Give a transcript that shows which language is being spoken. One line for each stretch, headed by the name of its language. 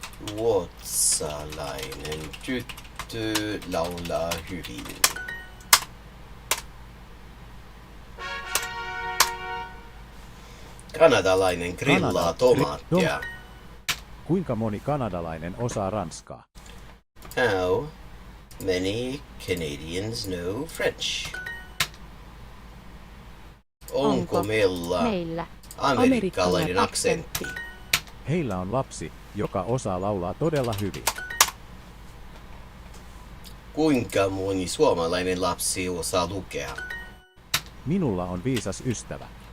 Finnish: Ruotsalainen tyttö laulaa hyvin. Kanadalainen grillaa tomaattia. Kuinka moni kanadalainen osaa ranskaa?
English: How many Canadians know French?
Finnish: Onko meillä amerikkalainen aksentti? Heillä on lapsi, joka osaa laulaa todella hyvin. Kuinka moni suomalainen lapsi osaa lukea? Minulla on viisas ystävä.